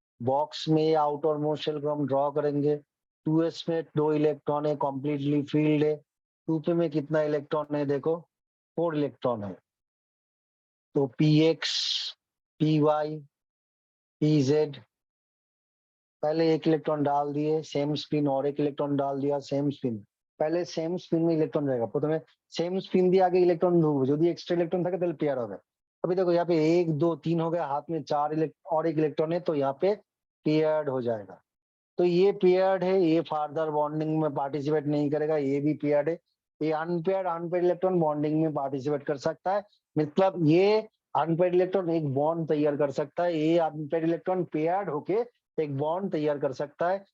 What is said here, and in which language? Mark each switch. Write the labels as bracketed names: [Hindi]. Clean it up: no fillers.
[Hindi] Box में outer most shell को हम ड्रॉ करेंगे। 2s में 2 इलेक्ट्रॉन है, कॉम्प्लीटली फील्ड है। 2p में कितना इलेक्ट्रॉन है, देखो 4 इलेक्ट्रॉन है। तो px, py, pz, पहले एक इलेक्ट्रॉन डाल दिए, सेम स्पिन, और एक इलेक्ट्रॉन डाल दिया, सेम स्पिन। पहले सेम स्पिन में इलेक्ट्रॉन रहेगा, प्रथमे सेम स्पिन [Bangla] দিয়ে আগে ইলেকট্রন ঢুকবে, যদি এক্সট্রা ইলেকট্রন থাকে তাহলে পেয়ার হবে। [Hindi] अभी देखो यहाँ पे 1 2 3 हो गया, हाथ में 4 और एक इलेक्ट्रॉन है, तो यहाँ पे पेयर्ड हो जाएगा। तो ये पेयर्ड है, ये फार्दर बॉन्डिंग में पार्टिसिपेट नहीं करेगा, ये भी पेयर्ड है। ये अनपेयर्ड इलेक्ट्रॉन बॉन्डिंग में पार्टिसिपेट कर सकता है, मतलब ये अनपेयर्ड इलेक्ट्रॉन एक बॉन्ड तैयार कर सकता है, ये अनपेयर्ड इलेक्ट्रॉन पेयर्ड होके एक बॉन्ड तैयार कर सकता है।